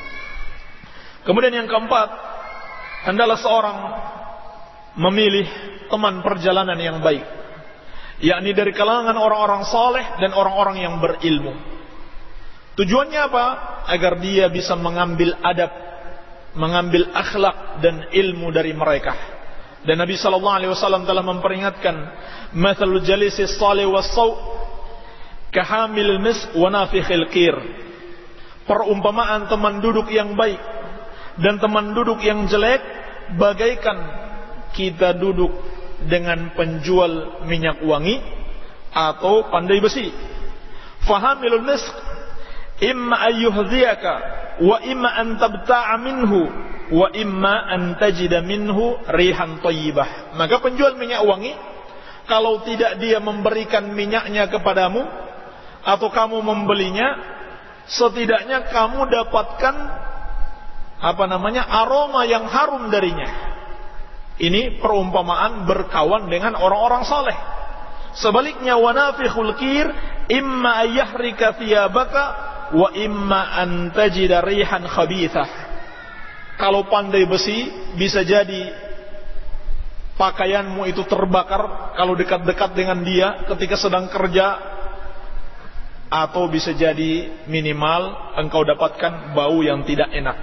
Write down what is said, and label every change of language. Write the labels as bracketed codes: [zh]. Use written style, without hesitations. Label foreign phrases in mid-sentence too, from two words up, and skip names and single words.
[id] Kemudian yang keempat, hendaklah seorang memilih teman perjalanan yang baik, yakni dari kalangan orang-orang saleh dan orang-orang yang berilmu. Tujuannya apa? Agar dia bisa mengambil adab, mengambil akhlak dan ilmu dari mereka. Dan Nabi [ar] صلى الله عليه وسلم [id] telah memperingatkan, [ar] "مثل الجليس الصالح والسوء كحامل المسك ونافخ الكير." [id] Perumpamaan teman duduk yang baik dan teman duduk yang jelek bagaikan kita duduk dengan penjual minyak wangi atau pandai besi. [ar] فحامل المسك إما أن يحذيك وإما أن تبتاع منه وإما أن تجد منه ريحا طيبة. [id] Maka penjual minyak wangi, kalau tidak dia memberikan minyaknya kepadamu atau kamu membelinya, setidaknya kamu dapatkan aroma yang harum darinya. Ini perumpamaan berkawan dengan orang-orang saleh. Sebaliknya, [ar] ونافخ الكير إما أن يحرق ثيابك وإما أن تجد ريحا خبيثة. [id] Kalau pandai besi, bisa jadi pakaianmu itu terbakar kalau dekat-dekat dengan dia ketika sedang kerja, atau bisa jadi minimal engkau dapatkan bau yang tidak enak.